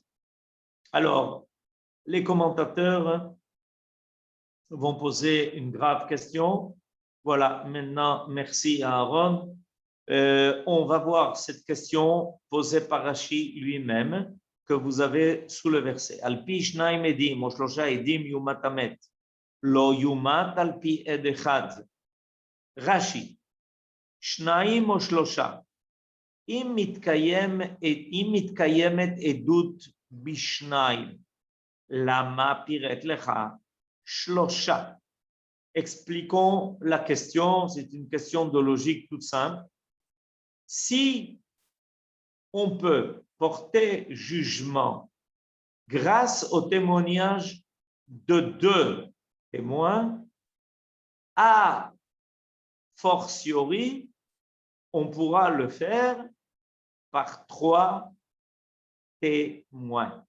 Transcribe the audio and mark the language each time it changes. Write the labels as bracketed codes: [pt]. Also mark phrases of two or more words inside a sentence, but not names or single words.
[fr] Alors, les commentateurs vont poser une grave question. Voilà, maintenant, merci à Aaron. On va voir cette question posée par Rashi lui-même que vous avez sous le verset. [he] על פי שנים עדים או שלשה עדים יומת המת, לא יומת על פי עד אחד. Rashi, שנים או שלשה, אם מתקיימת עדות בשנים, למה פירט לך שלשה. [fr] Expliquons la question, c'est une question de logique toute simple. Si on peut porter jugement grâce au témoignage de 2 témoins, a fortiori, on pourra le faire par 3 témoins.